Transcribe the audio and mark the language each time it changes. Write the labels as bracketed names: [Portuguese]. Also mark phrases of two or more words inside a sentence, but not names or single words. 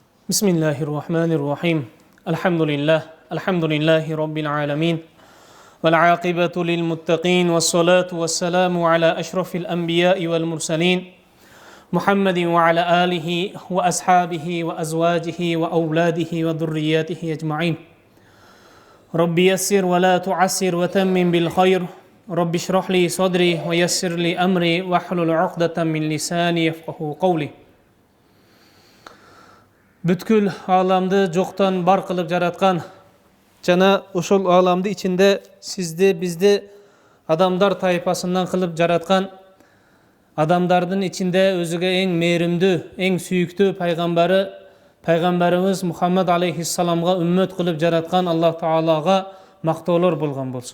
[Arabic] بسم الله الرحمن الرحيم الحمد لله رب العالمين والعاقبة للمتقين والصلاة والسلام على أشرف الأنبياء والمرسلين محمد وعلى آله وأصحابه وأزواجه وأولاده وذرياته أجمعين رب يسر ولا تعسر وتمم بالخير رب اشرح لي صدري ويسر لي أمري واحلل عقدة من لساني يفقهوا قولي. [Kyrgyz] Бүткүл аламды жоктон бар кылып жараткан жана ошол аламды ичинде сизди бизди адамдар тайпасынан кылып жараткан, адамдардын ичинде өзүгө эң мээримдүү, эң сүйүктүү пайгамбарыбыз Мухаммад алейхиссаламга үммөт кылып жараткан Аллах Таалага мактоолор болгон болсун.